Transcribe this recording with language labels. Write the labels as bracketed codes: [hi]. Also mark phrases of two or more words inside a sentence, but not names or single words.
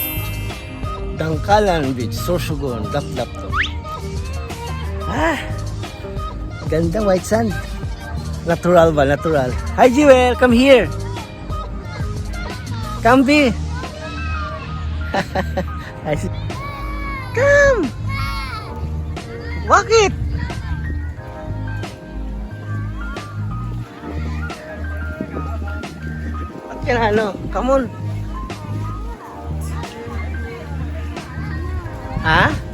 [tl] Dangkalan Beach, Sorsogon, Dap-Dap to. Ah! Ganda, [en] white sand. [tl] Natural ba? Natural. Hi, Jewel! [en] Come here! Come, B! Come! Walk it! Ano? Come on. Ha?